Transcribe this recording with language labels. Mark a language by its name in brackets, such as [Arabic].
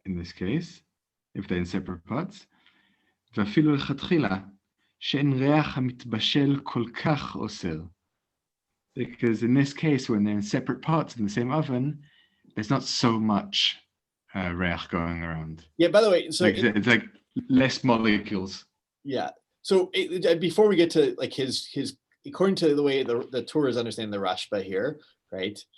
[English] In this case, if they're in separate pots. [Hebrew] ואפילו לכתחילה, שאין ריח המתבשל כל כך אוסר. [English] Because in this case, when they're in separate pots in the same oven, there's not so much reach going around. Yeah, by the way, so it's like less molecules. Yeah. So before we get to like his according to the way the Torah is understanding the Rashba here, right?